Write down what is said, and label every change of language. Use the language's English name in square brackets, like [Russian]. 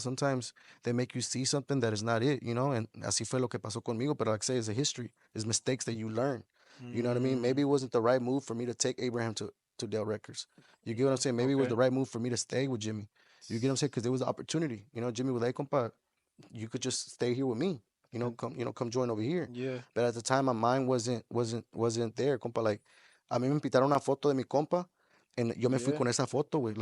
[English] Sometimes they make you see something that is not it, and [Spanish] así fue lo que pasó conmigo. [English] But like I say, it's a history. It's mistakes that you learn. You know what I mean? Maybe it wasn't the right move for me to take Abraham to Dell Records. You get what I'm saying? Maybe it was the right move for me to stay with Jimmy. You get what I'm saying? Because there was an opportunity. Jimmy was like, compa, you could just stay here with me. Come join over here. Yeah. But at the time, my mind wasn't there, compa. [Spanish] Like, a mí me invitaron una foto de mi compa, and yo me fui con esa foto, güey.